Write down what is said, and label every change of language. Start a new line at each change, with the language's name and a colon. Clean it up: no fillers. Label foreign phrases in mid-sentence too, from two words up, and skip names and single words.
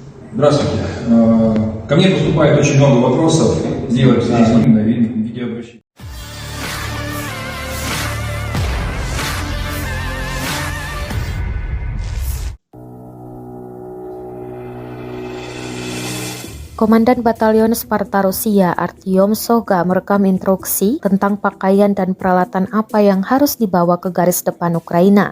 Russian: Здравствуйте. Ко мне поступает очень много вопросов. Сделать анонимное видеообращение.
Indonesian: Komandan Batalion Sparta Rusia, Artyom Soga, merekam instruksi tentang pakaian dan peralatan apa yang harus dibawa ke garis depan Ukraina.